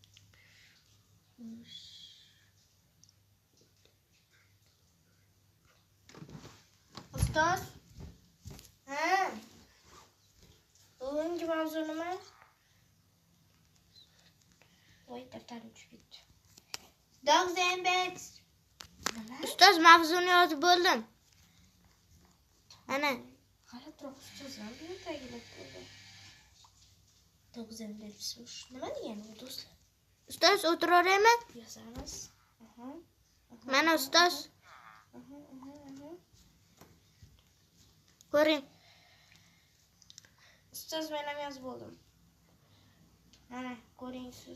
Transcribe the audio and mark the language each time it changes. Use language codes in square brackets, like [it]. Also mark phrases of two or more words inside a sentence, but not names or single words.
[uz] Ustoz? Bugungi mavzu nima? Voy, daftarim tushib ketdi. [en] Dogs and bats. [uz] Ustoz, mavzuni yozib bo'ldim. Ana. Qarab tur, ustoz, ham buni tagilab qo'ydi. [en] Dogs and bats. [uz] Nima degani bu do'stlar? Ustoz, o'tiraveraymi? Yozamiz. Mana ustoz. Ko'ring. Ustoz, men ham yozib bo'ldim. Mana, ko'ring siz.